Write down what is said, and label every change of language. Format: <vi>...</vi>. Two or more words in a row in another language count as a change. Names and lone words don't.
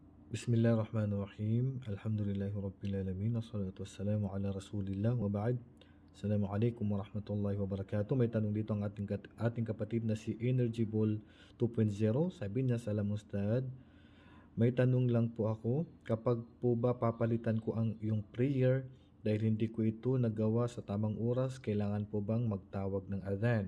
<ar>بسم الله الرحمن الرحيم. الحمد لله رب والصلاة والسلام على رسول الله وبعد. السلام عليكم ورحمة الله وبركاته.</ar> <tl>May tanong dito ang ating kapatid na si Energy Ball 2.0. Sabi niya,</tl> <ar>"سلام أستاذ.</ar> <tl>May tanong lang po ako. Kapag po ba papalitan ko ang iyong prayer dahil hindi ko ito nagawa sa tamang oras, kailangan po bang magtawag ng adhan?"</tl>